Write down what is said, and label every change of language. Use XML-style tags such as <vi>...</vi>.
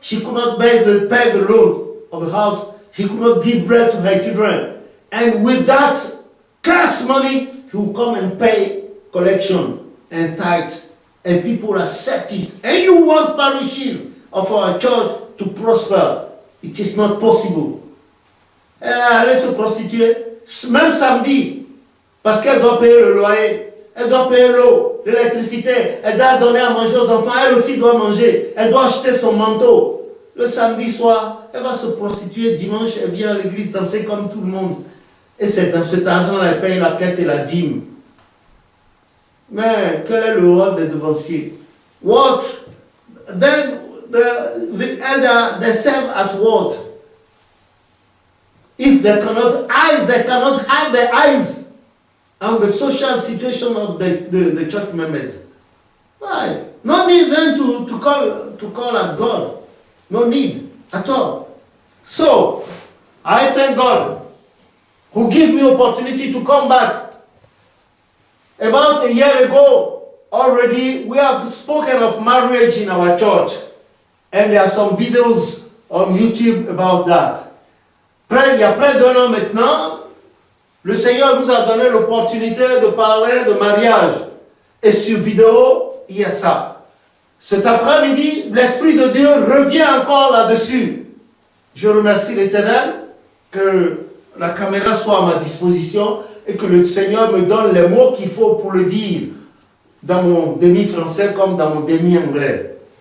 <en>she could not pay the loan of the house. He could not give bread to her children. And with that cash money, he will come and pay collection and tithe. And people accept it. And you want parishes of our church to prosper. It is not possible.</en> <fr>Elle est allée se prostituer, même samedi, parce qu'elle doit payer le loyer, elle doit payer l'eau, l'électricité, elle doit donner à manger aux enfants, elle aussi doit manger, elle doit acheter son manteau. Le samedi soir, elle va se prostituer, dimanche, elle vient à l'église danser comme tout le monde. Et c'est dans cet argent elle paye la quête et la dîme. Mais quel est le rôle des devanciers?</fr> <en>What? Then the elder, they serve at what? If they cannot have their eyes on the social situation of the church members. Why? No need then to call at God. No need at all. So, I thank God who gave me opportunity to come back. About a year ago, already, we have spoken of marriage in our church. And there are some videos on YouTube about that.</en> <fr>Il y a près d'un an maintenant, le Seigneur nous a donné l'opportunité de parler de mariage. Et sur vidéo, il y a ça. Cet après-midi, l'Esprit de Dieu revient encore là-dessus. Je remercie l'Éternel que la caméra soit à ma disposition et que le Seigneur me donne les mots qu'il faut pour le dire dans mon demi-français comme dans mon demi-anglais.</fr>